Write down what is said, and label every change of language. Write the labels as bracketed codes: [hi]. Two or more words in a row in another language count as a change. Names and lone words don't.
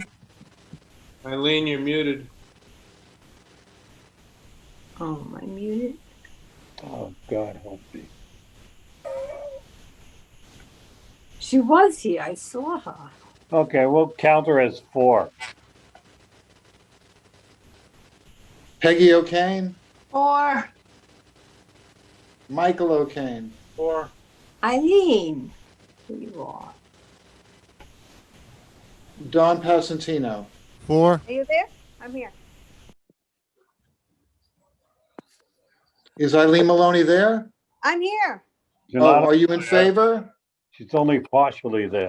[en] Eileen, you're muted. Oh, am I muted? Oh, God help me. She was here. I saw her. Okay, we'll count her as 4. Peggy O'Kane, 4. Michael O'Kane, 4. Eileen, here you are. Don Pasentino, 4. Are you there? I'm here. is Eileen Maloney there? I'm here. You're Oh, not- are you in favor? She's only partially there.